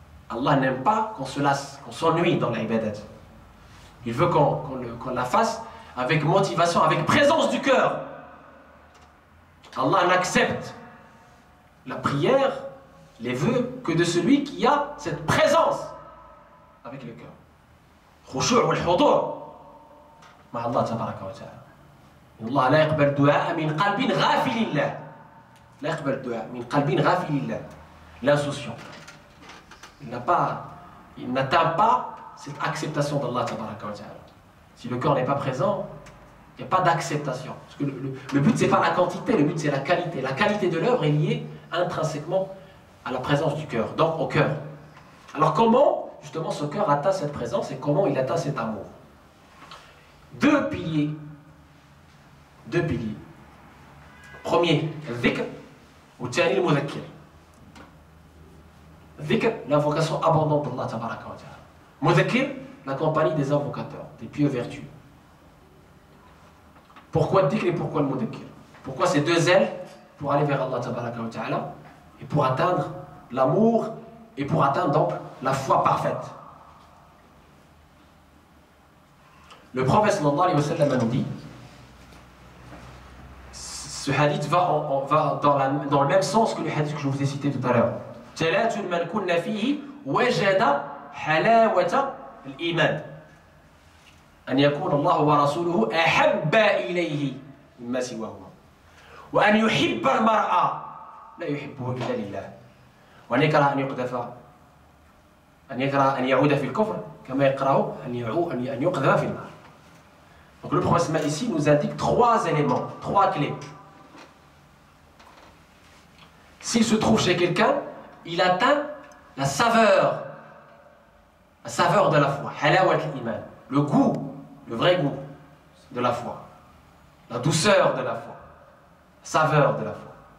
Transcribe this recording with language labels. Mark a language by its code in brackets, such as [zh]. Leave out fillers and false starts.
[fr] Allah n'aime pas qu'on se lasse, qu'on s'ennuie dans l'ibadat. Il veut qu'on la fasse avec motivation, avec présence du cœur. Allah n'accepte la prière, les vœux, que de celui qui a cette présence avec le cœur. [ar] Khushu' wal hudur مع الله تبارك وتعالى. الله لا يقبل الدعاء من قلب غافل لله. لا يقبل الدعاء من قلب غافل لله. [fr] L'insouciant. Il n'atteint pas cette acceptation d'Allah tabaraka wa ta'ala. Si le cœur n'est pas présent, il n'y a pas d'acceptation. Parce que le but, c'est pas la quantité, le but, c'est la qualité. La qualité de l'œuvre est liée intrinsèquement à la présence du cœur, donc au cœur. Alors comment, justement, ce cœur atteint cette présence et comment il atteint cet amour? Deux piliers. Premier, le dhikr, ou tani le mudhakkir. Dhikr, l'invocation abondante d'Allah tabaraka wa ta'ala. Mudhakkir, la compagnie des invocateurs, des pieux vertus. Pourquoi le dhikr et pourquoi le mudhakkir? Pourquoi ces deux ailes? Pour aller vers Allah tabaraka wa ta'ala et pour atteindre l'amour et pour atteindre donc la foi parfaite. Le prophète sallallahu alayhi wa sallam nous dit, ce hadith va dans le même sens que le hadith que je vous ai cité tout à l'heure. [ar] ثلاث من كن فيه وجد حلاوة الإيمان أن يكون الله ورسوله أحب إليه مما سواهما وأن يحب المرأة لا يحبه إلا لله وأن يكره أن يعود في الكفر كما يكره أن يقذف في النار. [fr] Donc le prophète ici nous indique trois éléments, trois clés. S'il se trouve chez quelqu'un, il atteint la saveur de la foi, halawat al-iman, le goût, le vrai goût de la foi, la douceur de la foi, la saveur de la foi.